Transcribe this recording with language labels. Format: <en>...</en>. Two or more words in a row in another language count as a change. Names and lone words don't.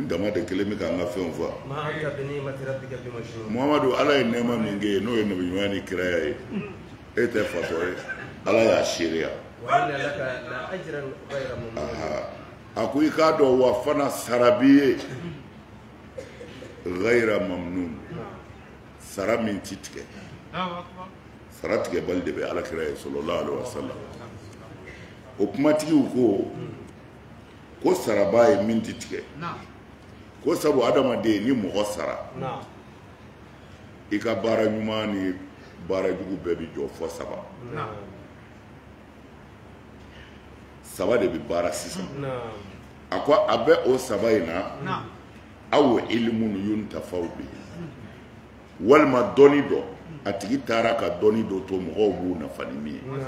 <bm>dama de kelen bɛ k'an ka fɛnw fɔ Muhamadu ala ye nɛɛma min kɛ ye n'o ye nabiɲuman ni kiraya ye e tɛ fatɔ ye ala y'a seereya a ko i k'a dɔn wa fana sara b'i ye</bm> <ar>غير ممنون</ar> <bm>sara min ti tigɛ sara tigɛbali de bɛ alakira ye</bm> <ar>صلى الله عليه وسلم</ar> <bm>o kumatigiw ko saraba ye min ti tigɛ ko sabu adamaden ni mɔgɔ sara i ka baara ɲuman ni baara jugu bɛɛ bi jɔ fɔ saba de bi baara sisan a ko a bɛ o saba in na</bm> <ar>أو علم ينتفع به</ar> <bm>walima dɔnni dɔ a tigi taara ka dɔnni dɔ to mɔgɔw b'u nafa ni min ye</bm>